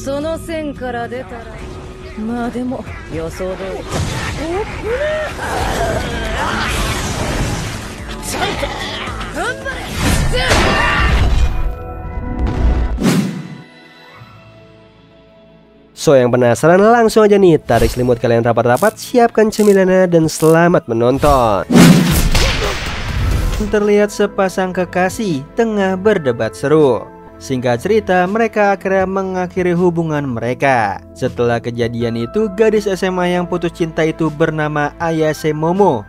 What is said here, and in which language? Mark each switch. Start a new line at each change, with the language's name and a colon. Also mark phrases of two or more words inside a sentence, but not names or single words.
Japanese: の線から出たらまあでも予想通り。おっこれちゃんと頑張れ。
Indonesian: So, yang penasaran langsung aja nih, tarik selimut kalian rapat-rapat, siapkan cemilannya, dan selamat menonton. Terlihat sepasang kekasih tengah berdebat seru. Singkat cerita, mereka akhirnya mengakhiri hubungan mereka. Setelah kejadian itu, gadis SMA yang putus cinta itu bernama Ayase Momo.